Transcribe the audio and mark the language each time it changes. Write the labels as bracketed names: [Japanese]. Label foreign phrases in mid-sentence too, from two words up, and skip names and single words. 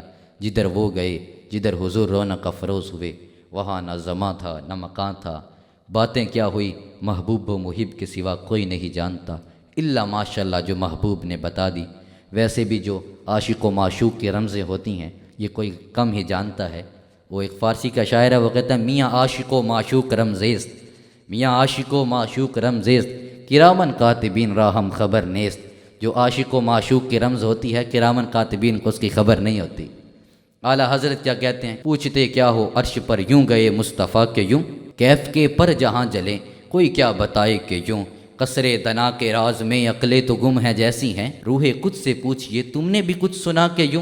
[Urdu] جدھر وہ گئے، جدھر حضور رونق افروز ہوئے، وہاں نہ زماں تھا نہ مکان تھا۔ باتیں کیا ہوئی محبوب و محب کے سوا کوئی نہیں جانتا، [Arabic] الا ماشاء اللہ [Urdu] جو محبوب نے بتا دی۔ ویسے بھی جو عاشق و معشوق کی رمزیں ہوتی ہیں یہ کوئی کم ہی جانتا ہے۔ وہ ایک فارسی کا شاعر ہے، وہ کہتا ہے [Persian] میاں عاشق و معشوق رمزیست، میاں عاشق و معشوق رمزیست، کرامن کاتبین را ہم خبر نیست۔ [Urdu] جو عاشق و معشوق کی رمز ہوتی ہے کرامن کاتبین کو اس کی خبر نہیں ہوتی۔ اعلیٰ حضرت کیا کہتے ہیں، پوچھتے کیا ہو عرش پر یوں گئے مصطفیٰ کے یوں، کیف کے پر جہاں جلیں کوئی کیا بتائے کہ یوں، قصر دنا کے راز میں عقلیں تو گم ہیں جیسی ہیں، روح قدس سے پوچھئے تم نے بھی کچھ سنا کہ یوں۔